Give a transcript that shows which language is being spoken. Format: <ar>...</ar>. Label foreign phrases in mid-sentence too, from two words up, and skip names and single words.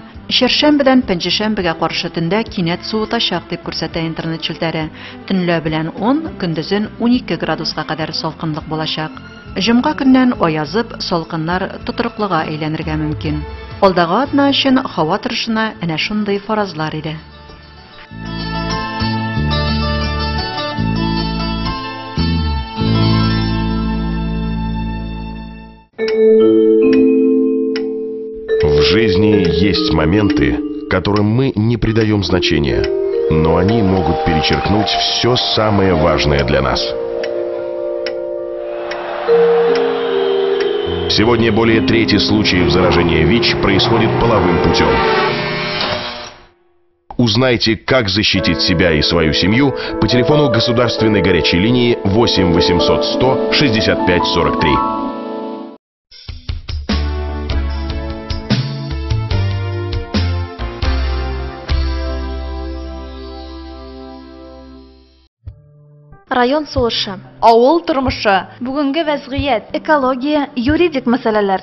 <tt>Чәршәмбедән пәнҗешәмбегә каршы төндә кинәт суытачак дип күрсәтә интернет челтәре. Төнлә белән 10, көндезен 12 градуска кадәр салкынлык булачак. Җомга көннән аязып, салкыннар тутырыклыга әйләнергә мөмкин. Алдагы атна өчен һава торышына әнә шундый фаразлар иде.</tt> <ru>В жизни есть моменты, которым мы не придаем значения, но они могут перечеркнуть все самое важное для нас. Сегодня более трети случаев заражения ВИЧ происходит половым путем. Узнайте, как защитить себя и свою семью по телефону государственной горячей линии 8 800 100 65 43.</ru> <tt>Район сулышы, авыл тормышы, бүгенге вәзгыять, экология, юридик мәсьәләләр,</tt>